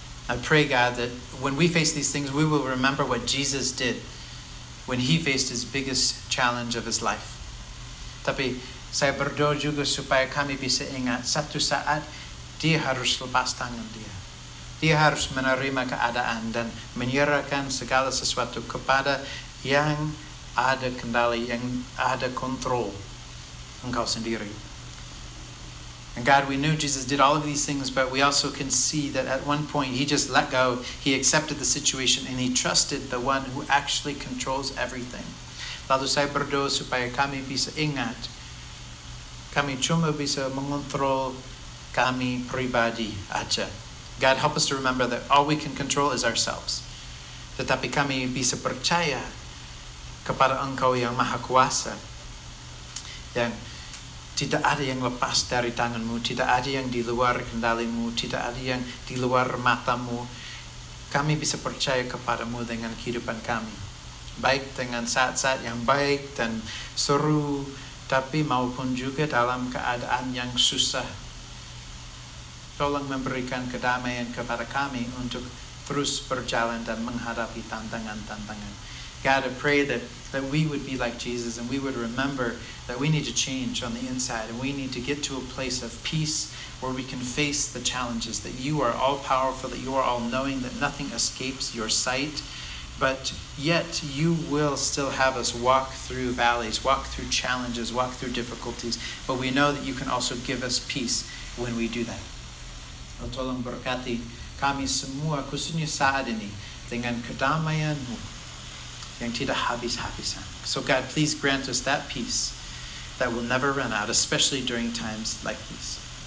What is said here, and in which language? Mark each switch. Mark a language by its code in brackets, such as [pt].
[en] I pray, God, that when we face these things, we will remember what Jesus did when He faced His biggest challenge of His life. [id] Tapi saya berdoa juga supaya kami bisa ingat satu saat Dia harus lepas tangan Dia. Dia harus menerima keadaan dan menyerahkan segala sesuatu kepada yang ada kendali, yang ada kontrol, Engkau sendiri. [en] And God, we knew Jesus did all of these things, but we also can see that at one point He just let go. He accepted the situation and He trusted the one who actually controls everything. [id] Lalu saya berdoa supaya kami bisa ingat, kami cuma bisa mengontrol kami pribadi aja. [en] God, help us to remember that all we can control is ourselves. [id] Tetapi kami bisa percaya kepada Engkau yang Maha Kuasa, yang tidak ada yang lepas dari tangan-Mu, tidak ada yang di luar kendali-Mu, tidak ada yang di luar mata-Mu. Kami bisa percaya kepada-Mu dengan kehidupan kami, baik dengan saat-saat yang baik dan seru, tapi maupun juga dalam keadaan yang susah. Tolong memberikan kedamaian kepada kami untuk terus berjalan dan menghadapi tantangan-tantangan. [en] God, I pray that we would be like Jesus and we would remember that we need to change on the inside and we need to get to a place of peace where we can face the challenges, that You are all-powerful, that You are all-knowing, that nothing escapes Your sight, but yet You will still have us walk through valleys, walk through challenges, walk through difficulties, but we know that You can also give us peace when we do that. [id] Tolong berkati kami semua, khususnya saat ini, dengan kedamaian-Mu yang tidak habis-habisan. [en] So God, please grant us that peace that will never run out, especially during times like these.